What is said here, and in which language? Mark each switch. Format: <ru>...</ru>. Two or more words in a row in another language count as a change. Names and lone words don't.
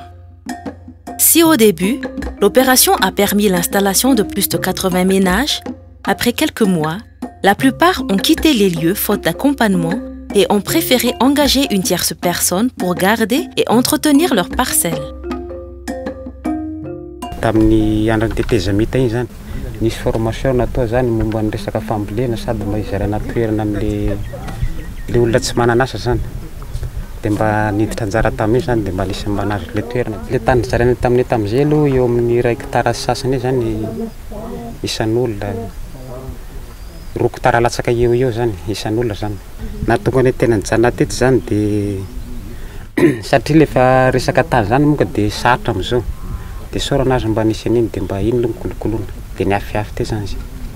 <fr>Si au début, l'opération a permis l'installation de plus de 80 ménages, après quelques mois, la plupart ont quitté les lieux faute d'accompagnement et ont préféré engager une tierce personne pour garder et entretenir leurs parcelles.</fr> <mg>Tamin'ny andron'ny tetezamita iny zany nisy formation natao zany momba ny resaka fambolena sady mba hizarana toerana am'le olona tsy manana asa zany de mba niditra anjara tamin'io zany de mba nisy mba nazo le toerana le tany zarana tamin'ny tam'izay aloha eo amin'ny 1 hectare sasany zany isan'olona 2 hectare latsaka eo zany isan'olona zany na tonga ny tena nijanona teto zany de satria lefa resaka tany zany moka de sarotra am'izao de sorana azy mba nisy an'iny de mba iny mikolokolona de niafiafy te zany izy</mg>